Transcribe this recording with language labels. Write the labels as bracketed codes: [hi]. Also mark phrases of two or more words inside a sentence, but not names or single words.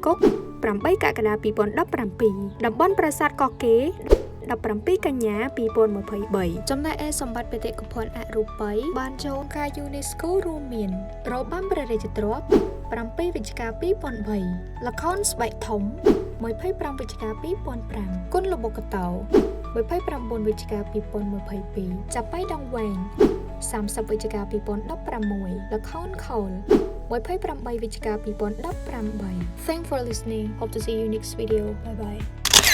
[km] គុក8កក្កដា2017តំបន់ប្រាសាទកោះកេរ17កញ្ញា2023ចំណែកឯសម្បត្តិបេតិកភណ្ឌអរូបីបានចូលអង្គការ UNESCO រួមមានរបាំព្រះរាជទ្រព្យ7វិច្ឆិកា2003ល្ខោនស្បែកធំ25វិច្ឆិកា2005គុនល្បុក្កតោ29វិច្ឆិកា2022ចាប៉ៃដងវែង30វិច្ឆិកា2016ល្ខោនខោល28វិច្ឆិកា2018 [en] Thanks for listening. Hope to see you next video. Bye bye.